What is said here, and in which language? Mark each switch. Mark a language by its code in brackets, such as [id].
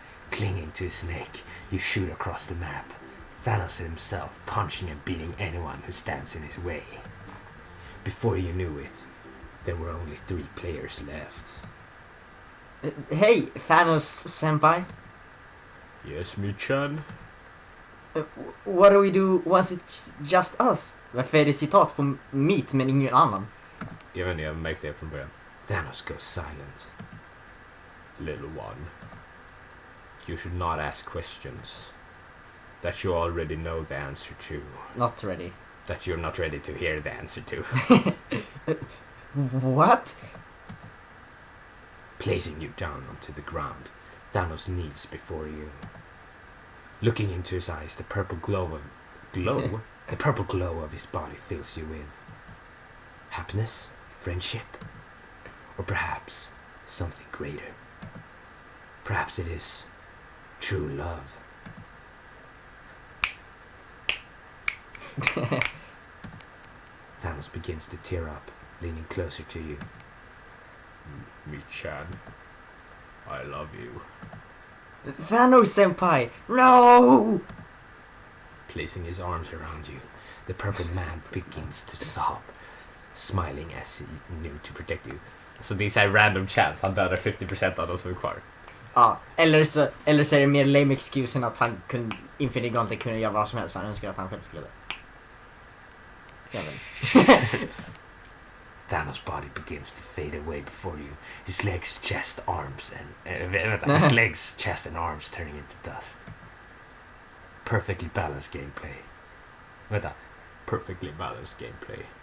[en] Clinging to his neck, you shoot across the map, Thanos himself punching and beating anyone who stands in his way. Before you knew it, there were only 3 players left. Hey, Thanos senpai. Yes, Michan? What do we do once it's just us? [sv] Varför är det citat på Meat men ingen annan? Jag vet inte, jag märkte det från början. [en] Thanos goes silent. Little one, you should not ask questions that you already know the answer to. Not ready. That you're not ready to hear the answer to. What? Placing you down onto the ground, Thanos kneels before you. Looking into his eyes, the purple glow of his body fills you with happiness, friendship, or perhaps something greater. Perhaps it is true love. Thanos begins to tear up, leaning closer to you. Michan, I love you. Thanos senpai, no! Placing his arms around you, the purple man begins to sob, smiling as he knew to protect you. [sv] Så det är så här random chance, han dödar 50% av de som är kvar. Ja, eller så är det mer [en] lame excuse [sv] än att han kunde Infinity Gauntlet kunde göra vad som helst. Han önskar att han själv skulle dö. [en] Thanos' body begins to fade away before you. His legs, chest, arms, his legs, chest, and arms turning into dust. Perfectly balanced gameplay. Perfectly balanced gameplay.